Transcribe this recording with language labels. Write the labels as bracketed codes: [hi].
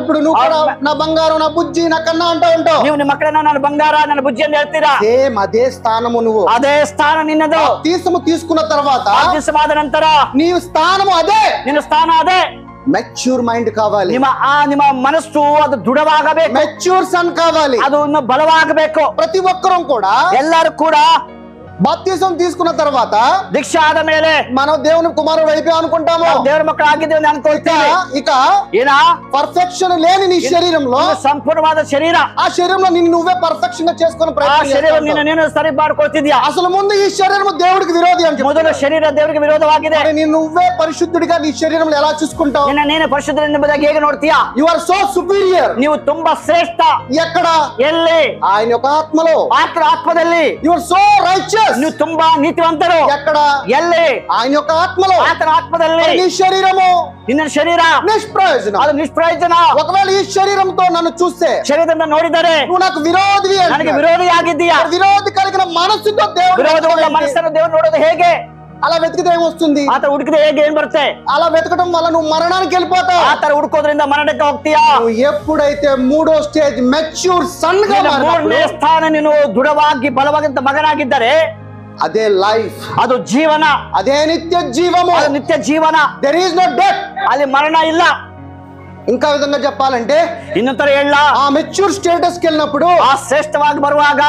[te] ఇప్పుడు నువ్వు కూడా నా బంగారం, నా బుజ్జి, నా కన్నా అంటూ ఉంటావు. [kn] ನೀವು ನಿಮ್ಮ ಮಕ್ಕಳನ್ನ ನನ್ನ ಬಂಗಾರ, ನನ್ನ ಬುಜ್ಜಿ ಅಂತ ಹೇಳ್ತೀರಾ. [te] సేమ్ అదే స్థానము నువ్వు, [kn] ಅದೇ ಸ್ಥಾನ ನಿನ್ನದು. [te] తీసుకున్న తర్వాత [kn] ಬಾಪ್ತಿಸಮಾದ ನಂತರ [te] నీవు స్థానము అదే, [kn] ನಿನ್ನ ಸ್ಥಾನ ಅದೇ. [en] mature mind [te] కావాలి, [kn] ನಿಮ್ಮ ಮನಸ್ಸು ಅದು ದೃಢವಾಗಬೇಕು, [en] mature son [te] కావాలి, [kn] ಅದು ಇನ್ನು ಬಲವಾಗಬೇಕು. [te] ప్రతి ఒక్కరూ కూడా, [kn] ಎಲ್ಲರೂ ಕೂಡ [te] బాప్తిసం తీసుకున్న తర్వాత [kn] దీక్ష ఆದ ಮೇಲೆ [te] మనం దేవుని కుమారుడు అయిపోయాం అనుకుంటాము, [kn] ದೇವರ ಮಕ್ಕಳು ಆಗಿದ್ದೇವೆ ಅಂತ ಅನ್ಕೊಳ್ತೀವಿ. [te] ఇక [kn] ಏನ [te] పర్ఫెక్షన్ లేని నీ శరీరంలో, [kn] ಸಂಪೂರ್ಣವಾದ ಶರೀರ, [te] ఆ శరీరంలో నిన్ను నువ్వే పర్ఫెక్షన్ గా చేసుకుని [kn] ಆ ಶರೀರ ನೀನು ಸರಿ ಮಾಡ್ಕೊಳ್ತಿದ್ಯಾ. [te] అసలు ముందు ఈ శరీరం దేవుడికి విరోధి అని చెప్పి, [kn] ಮೊದಲು ಶರೀರ ದೇವರಿಗೆ ವಿರೋಧವಾಗಿದೆ. [te] నిన్ను నువ్వే పరిశుద్ధుడిగా నీ శరీరంలో ఎలా చూసుకుంటావు? [kn] ನೀನು ಪರಿಶುದ್ಧ ಎಂಬುದಾಗಿ ಹೇಗೆ ನೋಡ್ತೀಯಾ? [en] you are so superior, [kn] ನೀವು ತುಂಬಾ ಶ್ರೇಷ್ಠ. [te] ఎక్కడ? [kn] ಎಲ್ಲಿ? [te] ఆయన యొక్క ఆత్మలో, [kn] ಆತ್ಮದಲ್ಲಿ. [en] you are so righteous, [kn] ನೀವು ತುಂಬಾ ನೀತಿವಂತರು. [te] ఎక్కడ? [kn] ಎಲ್ಲಿ? [te] ఆయన యొక్క ఆత్మలో, [kn] ಆತನ ಆತ್ಮದಲ್ಲಿ. [te] నీ శరీరము, [kn] ನಿನ್ನ ಶರೀರ [te] నిష్ప్రయోజనం, [kn] ಅದು ನಿಷ್ಪ್ರಯೋಜನ. [te] ఒకవేళ ఈ శరీరంతో నన్ను చూస్తే, [kn] ಶರೀರದಿಂದ ನೋಡಿದರೆ [te] నువ్వు నాకు విరోధి, [kn] ನನಗೆ ವಿರೋಧಿಯಾಗಿದ್ದೀಯಾ. [te] విరోధి కలిగిన మనసుతో దేవుడు, [kn] ವಿರೋಧವುಳ್ಳ ಮನಸ್ಸನ್ನು ದೇವರು ನೋಡೋದು ಹೇಗೆ? [te] అలా వెతికితే ఏమొస్తుంది? [kn] ಆತ ಹುಡುಕಿದ ಹೇಗೆ ಏನ್ ಬರುತ್ತೆ? [te] అలా వెతకడం వల్ల నువ్వు మరణానికి వెళ్ళిపోతావు. [kn] ಆತರ ಹುಡುಕೋದ್ರಿಂದ ಮರಣಕ್ಕೆ ಹೋಗ್ತೀಯಾ. [te] నువ్వు ఎప్పుడైతే మూడో [en] stage mature సన్ [te] గా [kn] ಮೂರನೇ ಸ್ಥಾನ ನೀನು ದೃಢವಾಗಿ ಬಲವಾದಂತ ಮಗನಾಗಿದ್ದರೆ, [te] అదే లైఫ్, [kn] ಅದು ಜೀವನ, [te] అదే నిత్య జీవము, [kn] ಅದು నిತ್ಯ ಜೀವನ. [en] there is no death, [kn] ಅಲ್ಲಿ ಮರಣ ಇಲ್ಲ. [te] ఇంకా విధంగా చెప్పాలంటే, [kn] ಇನ್ನೊಂತರ ಹೇಳ, [te] ఆ [en] mature status [te] కి వెళ్ళినప్పుడు, [kn] ಆ ಶ್ರೇಷ್ಠವಾಗಿ ಬರುವಾಗ